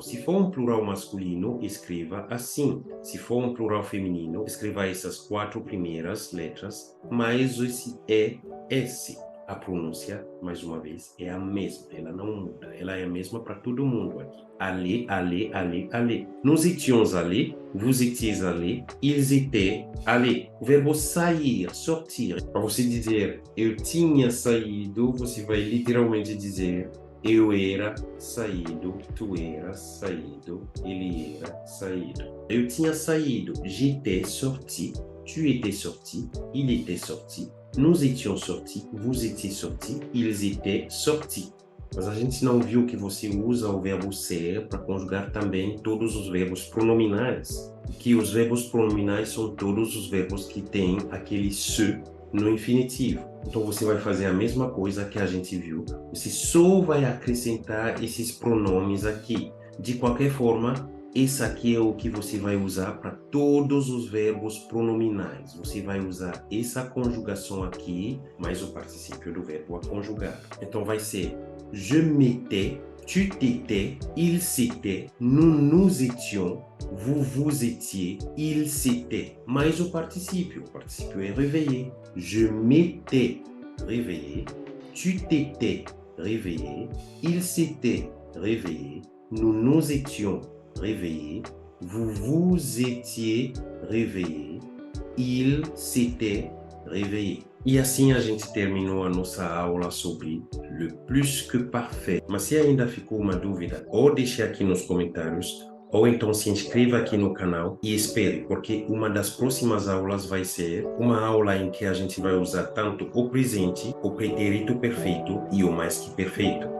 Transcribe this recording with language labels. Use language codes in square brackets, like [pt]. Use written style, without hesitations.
[pt] Se for um plural masculino, escreva assim. Se for um plural feminino, escreva essas 4 primeiras letras, mais esse ES. A pronúncia, mais uma vez, é a mesma. Ela não muda. Ela é a mesma para todo mundo aqui. [fr] Aller, aller, aller, aller. Nous étions allés, vous étiez allés, ils étaient allés. [pt] O verbo sair, sortir. Para você dizer eu tinha saído, você vai literalmente dizer eu era saído, tu eras saído, ele era saído. Eu tinha saído, [fr] j'étais sorti, tu étais sorti, il était sorti, nous étions sortis, vous étiez sortis, ils étaient sortis. [pt] Mas a gente não viu que você usa o verbo ser para conjugar também todos os verbos pronominais. Que os verbos pronominais são todos os verbos que têm aquele se no infinitivo. Então você vai fazer a mesma coisa que a gente viu. Você só vai acrescentar esses pronomes aqui. De qualquer forma, esse aqui é o que você vai usar para todos os verbos pronominais. Você vai usar essa conjugação aqui, mais o particípio do verbo a conjugar. Então vai ser [fr] je m'étais, tu t'étais, il s'était, nous nous étions, vous vous étiez, il s'était. [pt] Mais o particípio é réveillé. [fr] Je m'étais réveillé, tu t'étais réveillé, il s'était réveillé, nous nous étions réveillés, vous vous étiez réveillé, il s'était réveillé. [pt] E assim a gente terminou a nossa aula sobre [fr] le plus que parfait. [pt] Mas se ainda ficou uma dúvida, ou deixe aqui nos comentários, ou então se inscreva aqui no canal e espere, porque uma das próximas aulas vai ser uma aula em que a gente vai usar tanto o presente, o pretérito perfeito e o mais que perfeito.